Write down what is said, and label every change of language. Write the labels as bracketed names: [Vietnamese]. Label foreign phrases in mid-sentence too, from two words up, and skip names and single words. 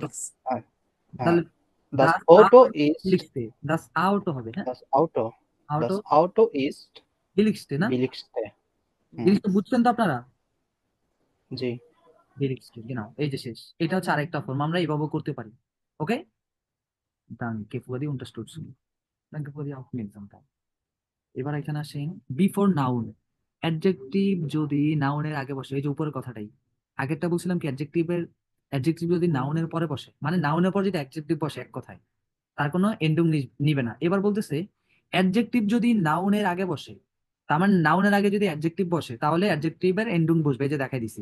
[Bangla] হ্যাঁ, হ্যাঁ। তাহলে দাস দাস অটো আউটো ইস্ট, বিলিগস্টে, [German] das Auto [Bangla] হবে, হ্যাঁ, [German] das Auto, das [Bangla] আউটো [German] Auto ist [Bangla] বিলিগস্টে না। বিলিক্সটে। হুম, জিনিসটা বুঝছেন তো আপনারা, জি। বিলিগস্টে, নাও এই যে শেষ। এটা হচ্ছে আরেকটা ফর্ম, আমরা এইভাবে করতে পারি। ওকে, [German] danke für die Unterstützung, danke für die Aufmerksamkeit. [Bangla] এবার এখানে আসেন বিফোর নাউন। অ্যাডজেক্টিভ যদি নাউনের আগে বসে, এই যে উপরের কথাটাই, আগেরটা বলছিলাম কি অ্যাডজেক্টিভ যদি নাউনের পরে বসে, মানে নাউনের পর যদি অ্যাডজেক্টিভ বসে এক কথায়, তার কোনো এন্ডিং নিবে না। এবার বলতেছে অ্যাডজেক্টিভ যদি নাউনের আগে বসে, তার মানে নাউনের আগে যদি অ্যাডজেক্টিভ বসে তাহলে অ্যাডজেক্টিভের এন্ডিং বসবে, এই যে দেখাই দিছি।